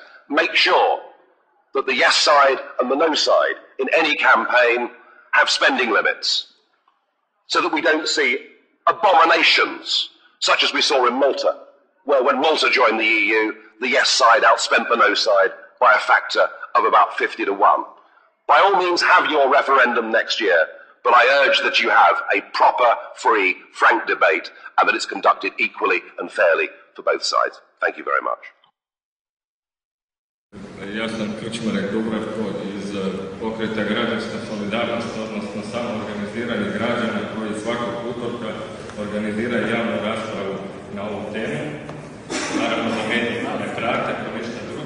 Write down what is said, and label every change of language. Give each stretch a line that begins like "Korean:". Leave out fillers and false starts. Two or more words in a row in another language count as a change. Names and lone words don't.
English: Make sure that the yes side and the no side in any campaign have spending limits, so that we don't see abominations such as we saw in Malta, where when Malta joined the EU, the yes side outspent the no side by a factor of about 50 to 1. By all means, have your referendum next year, but I urge that you have a proper, free, frank debate and that it's conducted equally and fairly for both sides. Thank you very much.
Croatian: Ja sam Krčmarek Dubravko iz pokreta Građanska solidarnost, odnosno samoorganiziranje građana koji svakog utorka organiziraju javnu raspravu na ovu temu. Naravno da mediji ne prate, to ništa drugo.